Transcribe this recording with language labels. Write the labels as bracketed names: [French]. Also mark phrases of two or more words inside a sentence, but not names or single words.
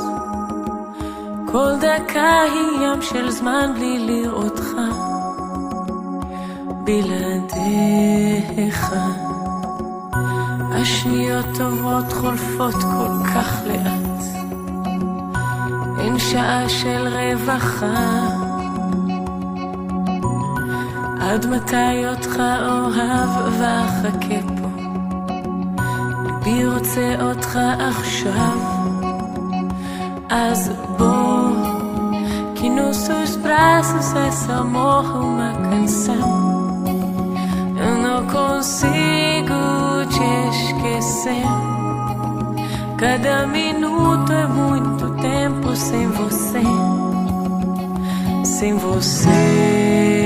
[Hebrew] כל דקה היא ים של זמן בלי לראותך, בלעדיך השניות עוברות חולפות כל כך לאט, אין שעה של רווחה. עד מתי אותך אוהב ואחכה פה, ליבי רוצה אותך עכשיו. [Portuguese] אז bom, que nos seus braços esse amor é uma canção. Eu não consigo te esquecer. Cada minuto é muito tempo sem você, sem você.